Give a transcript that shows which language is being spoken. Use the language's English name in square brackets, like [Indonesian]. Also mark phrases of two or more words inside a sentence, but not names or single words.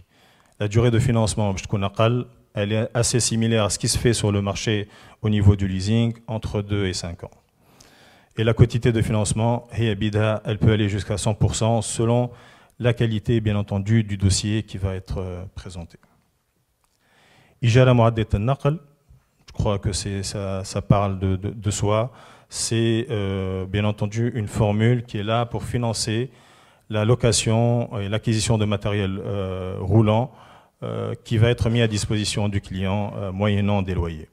[French] La durée de financement, elle est assez similaire à ce qui se fait sur le marché au niveau du leasing, entre 2 et 5 ans. Et la quantité de financement, elle peut aller jusqu'à 100% selon la qualité, bien entendu, du dossier qui va être présenté. Ijara Muaddet al-Naql, je crois que ça parle de soi. C'est bien entendu une formule qui est là pour financer la location et l'acquisition de matériel roulant qui va être mis à disposition du client moyennant des loyers.